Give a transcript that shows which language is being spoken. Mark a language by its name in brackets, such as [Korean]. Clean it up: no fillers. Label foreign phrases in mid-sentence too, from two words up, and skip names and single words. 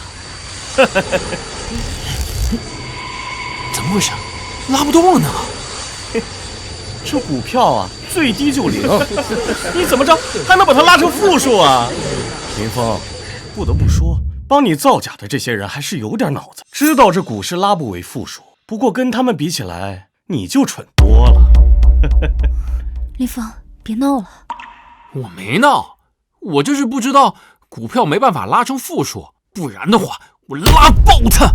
[Chinese] 怎麼回事？拉不動了呢？這股票啊，最低就0，你怎麼着還能把它拉成負數啊？林峰，不得不說，幫你造假的這些人還是有點腦子，知道這股市拉不為負數，不過跟他們比起來，你就蠢多了。林峰，別鬧了。我沒鬧，我就是不知道股票沒辦法拉成負數，不然的話我拉爆它。